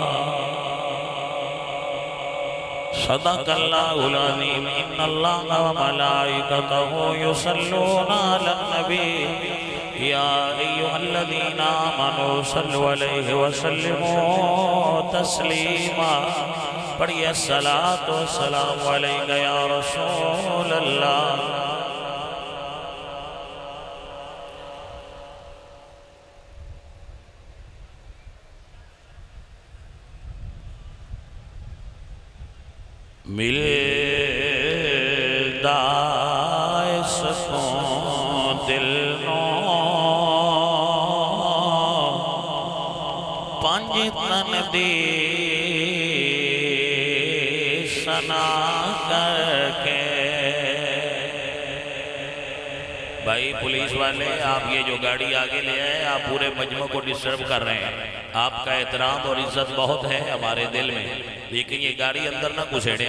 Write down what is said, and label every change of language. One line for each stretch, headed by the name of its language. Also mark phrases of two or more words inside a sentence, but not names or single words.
Arabic: صدق الله العظيم. إن الله وملائكته يصلون على النبي يا أيها الذين آمنوا صلوا عليه وسلموا تسليما. پڑھیے الصلاة والسلام علیک یا رسول اللہ.
Punjabi: ملدا سکون دل نو پنج تن دی سنا کر کے.
Urdu: بھائی پولیس والے آپ یہ جو گاڑی آگے لے آئے آپ پورے مجمع کو ڈسٹرب کر رہے ہیں. آپ کا احترام اور عزت بہت ہے ہمارے دل میں، لیکن یہ گاڑی اندر نہ گھسیڑیں.